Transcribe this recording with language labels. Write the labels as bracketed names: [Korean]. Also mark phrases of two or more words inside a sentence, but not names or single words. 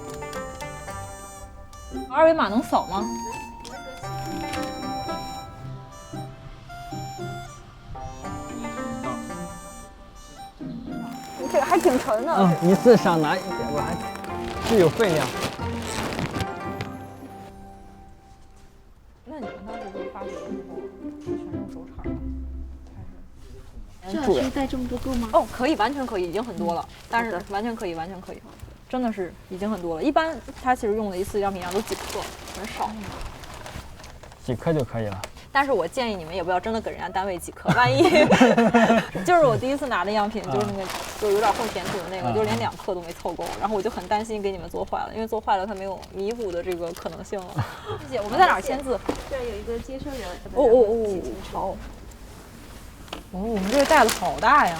[Chinese] 二維碼能掃嗎？這個還挺沉的。一次少拿一點，我還具有分量。那你们當時就是發掘的時候，是全用手鏟嗎？還是？這要帶這麼多夠嗎？哦，可以，完全可以，已經很多了。但是完全可以，完全可以，真的是已經很多了。一般它其實用的一次樣品量都幾克，很少。幾克就可以了。但是我建議你們也不要真的給人家單位幾克，萬一就是我第一次拿的樣品，就是那個就有點混填土的那個，就連2克都沒湊夠，然後我就很擔心給你們做壞了，因為做壞了它沒有彌補的這個可能性了。謝謝，我們在哪兒簽字？這兒有一個接收人。好。我們這個袋子好大呀！